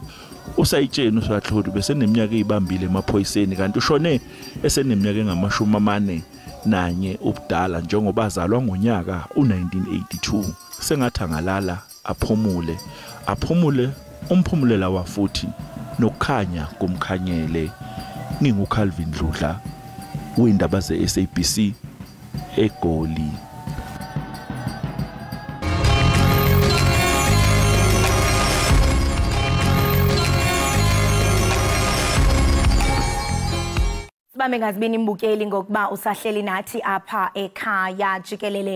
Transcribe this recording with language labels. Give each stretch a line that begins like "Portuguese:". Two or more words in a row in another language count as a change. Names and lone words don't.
Zulu: Usayitsheni uSahlodi beseneminyaka ezibambile emaphoyiseni kanti ushone eseneminyaka engama-41 ubudala njengoba azalwa ngonyaka u1982. Sengathi angalala aphumule umphumulela wafuthi nokukhanya kumkhanyele. NginguCalvin Dludla windaba ze-SABC eGoli.
Xhosa: Sibambe ngazibini imbukeli ngokuba usahleli nathi apha ekhaya jikelele.